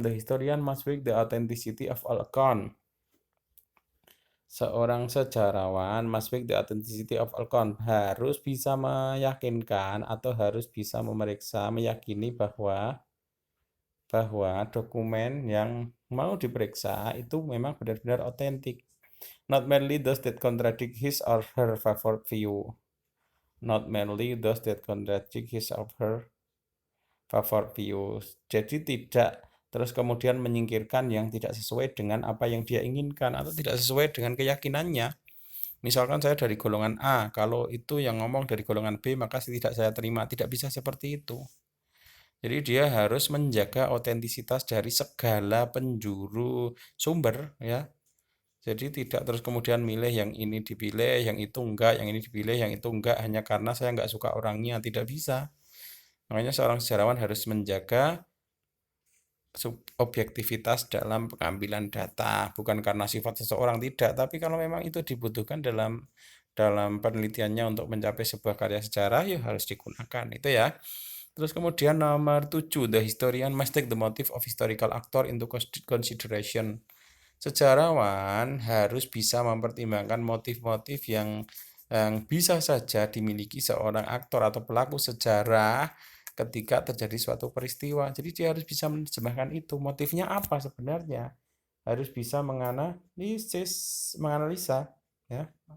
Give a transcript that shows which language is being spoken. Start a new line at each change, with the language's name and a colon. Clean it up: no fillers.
English: The historian must weigh the authenticity of all account.
Indonesian: Seorang sejarawan
English: must weigh the authenticity of all account,
Indonesian: harus bisa meyakinkan atau harus bisa memeriksa, meyakini bahwa dokumen yang mau diperiksa itu memang benar-benar otentik.
English: Not merely those that contradict his or her favorite view. Not merely those that contradict his or her favorite view.
Indonesian: Jadi tidak terus kemudian menyingkirkan yang tidak sesuai dengan apa yang dia inginkan atau tidak sesuai dengan keyakinannya. Misalkan saya dari golongan A, kalau itu yang ngomong dari golongan B, maka tidak saya terima. Tidak bisa seperti itu. Jadi dia harus menjaga otentisitas dari segala penjuru sumber, ya. Jadi tidak terus kemudian milih yang ini dipilih, yang itu enggak, yang ini dipilih, yang itu enggak, hanya karena saya enggak suka orangnya. Tidak bisa. Makanya seorang sejarawan harus menjaga objektivitas dalam pengambilan data, bukan karena sifat seseorang, tidak, tapi kalau memang itu dibutuhkan dalam penelitiannya untuk mencapai sebuah karya sejarah, ya harus digunakan itu ya. Terus kemudian nomor 7,
English: the historian must take the motive of historical actor into consideration.
Indonesian: Sejarawan harus bisa mempertimbangkan motif-motif yang bisa saja dimiliki seorang aktor atau pelaku sejarah ketika terjadi suatu peristiwa. Jadi dia harus bisa menerjemahkan itu. Motifnya apa sebenarnya? Harus bisa menganalisa, ya.